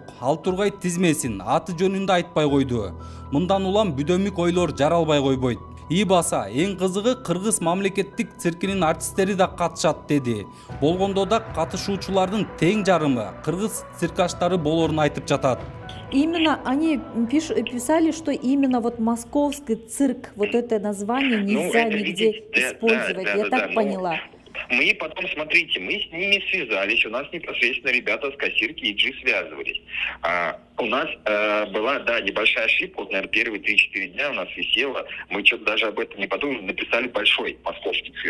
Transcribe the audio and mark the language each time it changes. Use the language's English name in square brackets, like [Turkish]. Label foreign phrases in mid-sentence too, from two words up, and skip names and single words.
[Kyrgyz] Ал тургай тизмесин, аты жөнүндө айтпай койду. Мындан улам бүдөмүк ойлор жаралбай койбойт. Баса, эң кызыгы кыргыз мамлекеттик циркинин артисттери да катышат деди. Болгондо да катышуучулардын тең жарымы кыргыз циркаштары болорун айтып жатат. [Russian] Именно они писали, что именно вот московский цирк, вот это название нельзя нигде использовать, я так поняла. Мы потом, смотрите, мы с ними связались, у нас непосредственно ребята с кассирки EG связывались. У нас была, да, небольшая ошибка, вот, наверное, первые 3-4 дня у нас висело, мы что-то даже об этом не подумали, написали большой московский цирк.